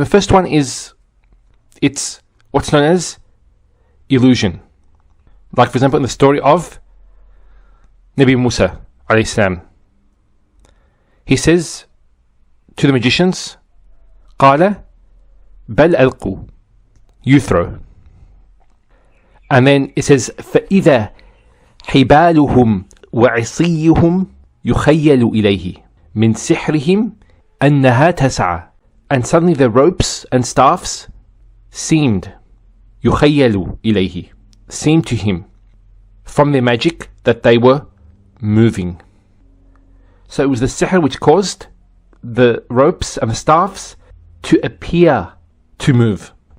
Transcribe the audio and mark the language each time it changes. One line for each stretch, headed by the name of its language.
English: The first one is it's what's known as illusion. Like for example in the story of Nabi Musa alayhi salam. He says to the magicians,
Arabic: قال بل ألقوا,
English: you throw. And then it says
Arabic: فإذا حبالهم وعصيهم يخيل إليه من سحرهم أنها تسعى.
English: And suddenly the ropes and staffs seemed
Arabic: يخيل إليه,
English: seemed to him from their magic that they were moving. So it was the sihr which caused the ropes and the staffs to appear to move.